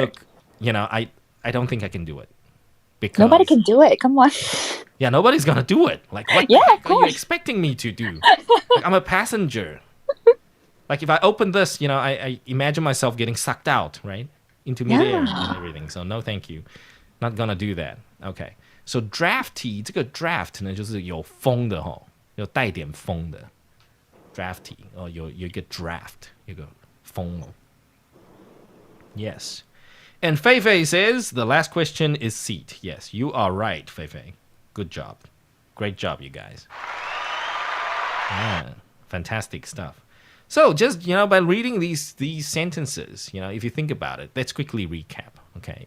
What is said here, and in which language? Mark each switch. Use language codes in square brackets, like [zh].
[en] Look, I don't think I can do it. Because nobody can do it. Come on. Yeah, nobody's gonna do it. Like, what the heck are you expecting me to do? Like, I'm a passenger. Like, if I open this, I imagine myself getting sucked out, right? Into midair and everything. So no, thank you. Not gonna do that. Okay. [zh] So drafty 这个 draft 呢，就是有风的齁，有带点风的 drafty 哦，有一个 draft， 有个风哦。 [en] Yes. And Feifei says the last question is seat. Yes, you are right, Feifei. Good job. Great job, you guys. Fantastic stuff. So just, by reading these sentences, if you think about it, let's quickly recap. Okay.